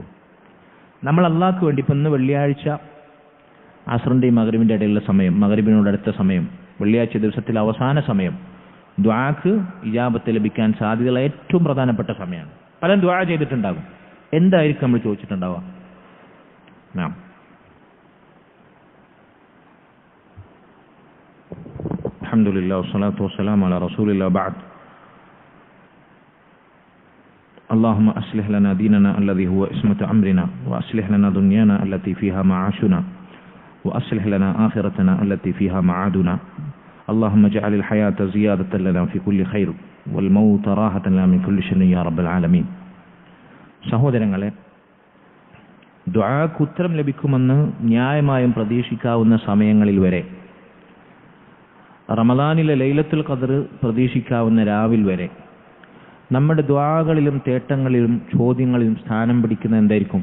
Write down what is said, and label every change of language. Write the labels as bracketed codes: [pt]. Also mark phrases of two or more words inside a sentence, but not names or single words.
[ml] നമ്മൾ അള്ളാഹ്ക്ക് വേണ്ടി ഇപ്പം ഇന്ന് വെള്ളിയാഴ്ച അസ്റിന്റെയും മഗ്രിബിന്റെ ഇടയിലുള്ള സമയം, മഗ്രിബിനോട് അടുത്ത സമയം, വെള്ളിയാഴ്ച ദിവസത്തിലെ അവസാന സമയം ദുആക്ക് ഇജാബത്ത് ലഭിക്കാൻ സാധ്യതയുള്ള ഏറ്റവും പ്രധാനപ്പെട്ട സമയമാണ്. പലരും ദുആ ചെയ്തിട്ടുണ്ടാകും. എന്തായിരിക്കും നമ്മൾ ചോദിച്ചിട്ടുണ്ടാവുക? [ar] الحمد لله والصلاة والسلام على رسول الله بعد. اللهم أصلح لنا ديننا الذي هو عصمة أمرنا وأصلح لنا دنيانا التي فيها معاشنا وأصلح لنا آخرتنا التي فيها معادنا اللهم اجعل الحياة زيادة لنا في كل خير والموت راحة لنا من كل شر يا رب العالمين. [ml] സഹോദരങ്ങളെ, ദുആക്ക് ഉത്തരം ലഭിക്കുമെന്ന് ന്യായമായും പ്രതീക്ഷിക്കാവുന്ന സമയങ്ങളിൽ വരെ, റമദാനിലെ ലൈലത്തുൽ ഖദ്ർ പ്രതീക്ഷിക്കാവുന്ന രാവിൽ വരെ നമ്മുടെ ദുആകളിലും തേട്ടങ്ങളിലും ചോദ്യങ്ങളിലും സ്ഥാനം പിടിക്കുന്ന എന്തായിരിക്കും?